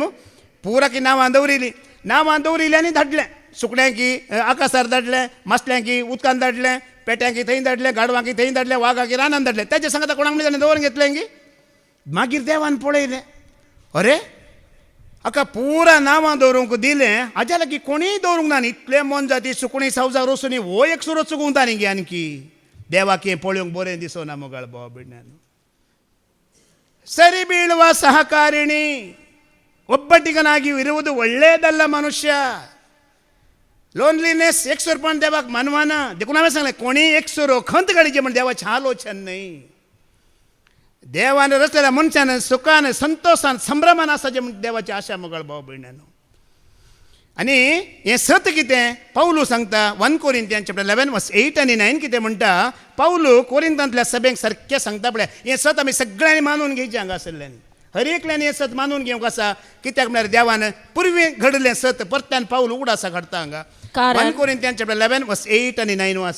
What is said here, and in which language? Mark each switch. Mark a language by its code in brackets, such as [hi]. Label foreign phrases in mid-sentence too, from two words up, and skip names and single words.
[kok] मो पुरा की नांवां दवरिली आनी धाडलें सुकण्यांकी आकाशार धाडलें मासल्यांकी उदकान धाडलें पेट्यांकी थंय धाडलें गाडवांकी थंय धाडलें वाघाकी रानान धाडलें तेजे सांगता कोणाक म्हणजे ताणें दवरून घेतलें की मागीर देवान पळयलें अरे हाका पुरा नांवां दवरूंक दिलें हाज्या लागीं कोणीय दवरूंक ना न्ही इतले मन जाती सुकणीं सावजां रचून हो एक सुरो चुकूंता न्ही गे आनकी देवाक हें पळोवंक बरें दिसना मुगाळ भाव भयणान [kn] ಸರಿ ಬೀಳುವ ಸಹಕಾರಿಣಿ ಒಬ್ಬಟ್ಟಿಗನಾಗಿ ಇರುವುದು ಒಳ್ಳೆಯದಲ್ಲ ಮನುಷ್ಯ [kok] लोनलीनेस एकसुरपण देवाक मानवाना देखून हांवें सांगलें कोणी एकसुरो खंत काडीचे म्हण देवाचें आलोचन न्हय देवान रचलेल्या मनशान सुखान संतोषान संभ्रमान आसाचें म्हण देवाची आशा मुगाळ भाव भयणानो आनी हें सत कितें पौलू सांगता 1 कोरिंथियन चॅप्टर 11 वर्स 8 आनी 9 कितें म्हणटा पौलू कोरिंथांतल्या सभेक सारकें सांगता पळय हें सत आमी सगळ्यांनी मानून घेवचें हांगा आसलें हर एकल्यान हें सत मानून घेवंक आसा कित्याक म्हळ्यार देवान पुर्वी घडलें सत परत्यान पावल उगडासा घडता हांगा 1 कोरिंथियन चॅप्टर 11 वर्स 8 आनी 9 वास